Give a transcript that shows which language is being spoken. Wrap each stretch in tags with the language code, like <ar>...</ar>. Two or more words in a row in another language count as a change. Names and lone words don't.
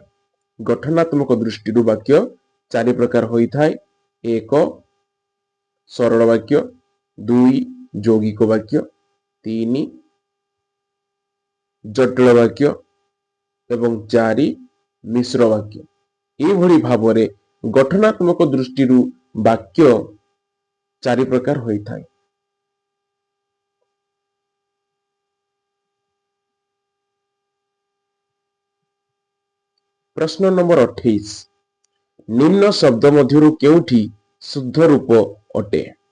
<or>ଗଠନାତ୍ମକ ଦୃଷ୍ଟି ବାକ୍ୟ 4 ପ୍ରକାର ହୋଇ ଥାଏ। 1 ସରଳ ବାକ୍ୟ, 2 ଯୌଗିକ ବାକ୍ୟ, 3 ଜଟିଳ ବାକ୍ୟ ଏବଂ 4 ମିଶ୍ର ବାକ୍ୟ। ଏଭଳି ଭାବରେ ଗଠନାତ୍ମକ ଦୃଷ୍ଟିରୁ ବାକ୍ୟ ଚାରି ପ୍ରକାର ହୋଇଥାଏ। ପ୍ରଶ୍ନ ନମ୍ବର 28। ନିମ୍ନ ଶବ୍ଦ ମଧ୍ୟରୁ କେଉଁଠି ଶୁଦ୍ଧ ରୂପ ଅଟେ?</or>